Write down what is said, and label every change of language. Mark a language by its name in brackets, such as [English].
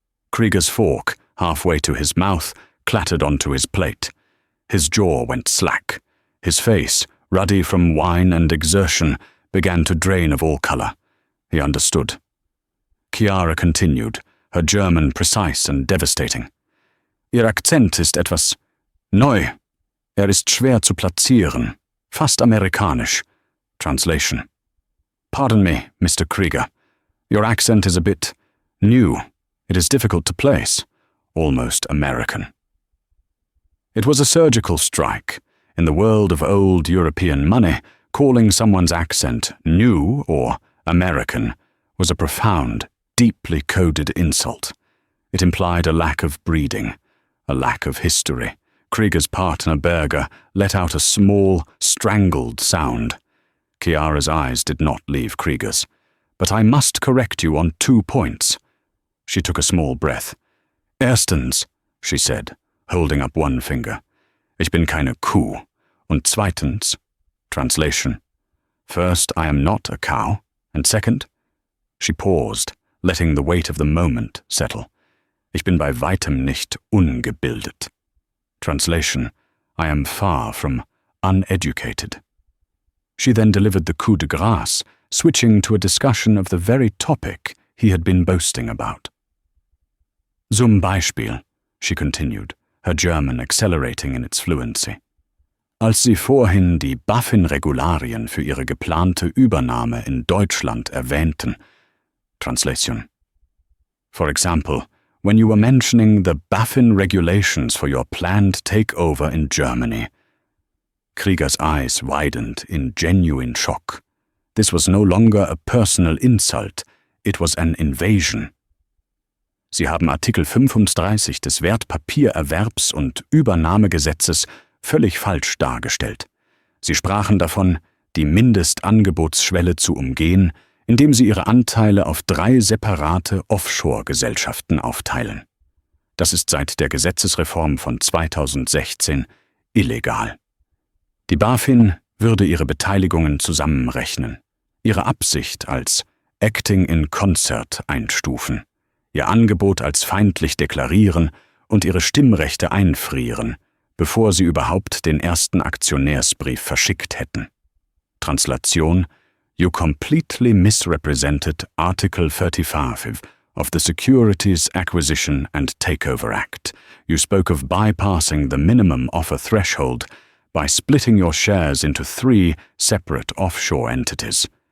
[English] Krieger's fork, halfway to his mouth, clattered onto his plate. His jaw went slack. His face, ruddy from wine and exertion, began to drain of all color. He understood. Chiara continued, her German precise and devastating. [German] Ihr Akzent ist etwas neu. Ist schwer zu platzieren. Fast amerikanisch. [English] Translation. Pardon me, Mr. Krieger. Your accent is a bit new. It is difficult to place. Almost American. It was a surgical strike. In the world of old European money, calling someone's accent new or American was a profound, deeply coded insult. It implied a lack of breeding, a lack of history. Krieger's partner Berger let out a small, strangled sound. Chiara's eyes did not leave Krieger's. But I must correct you on 2 points. She took a small breath. Erstens, she said, holding up one finger. [German] Ich bin keine Kuh. Und zweitens, translation. [English] First, I am not a cow. And second, she paused, letting the weight of the moment settle. [German] Ich bin bei weitem nicht ungebildet. [English] Translation, I am far from uneducated. She then delivered the coup de grâce, switching to a discussion of the very topic he had been boasting about. [German] Zum Beispiel, [English] she continued, her German accelerating in its fluency. [German] Als Sie vorhin die BaFin-Regularien für Ihre geplante Übernahme in Deutschland erwähnten. [English] Translation. For example, when you were mentioning the BaFin regulations for your planned takeover in Germany. Krieger's eyes widened in genuine shock. This was no longer a personal insult, it was an invasion. [German] Sie haben Artikel 35 des Wertpapiererwerbs- und Übernahmegesetzes völlig falsch dargestellt. Sie sprachen davon, die Mindestangebotsschwelle zu umgehen, indem sie ihre Anteile auf 3 separate Offshore-Gesellschaften aufteilen. Das ist seit der Gesetzesreform von 2016 illegal. Die BaFin würde ihre Beteiligungen zusammenrechnen, ihre Absicht als Acting in Concert einstufen, ihr Angebot als feindlich deklarieren und ihre Stimmrechte einfrieren, bevor sie überhaupt den ersten Aktionärsbrief verschickt hätten. [English] Translation: You completely misrepresented Article 35 of the Securities Acquisition and Takeover Act. You spoke of bypassing the minimum offer threshold by splitting your shares into 3 separate offshore entities.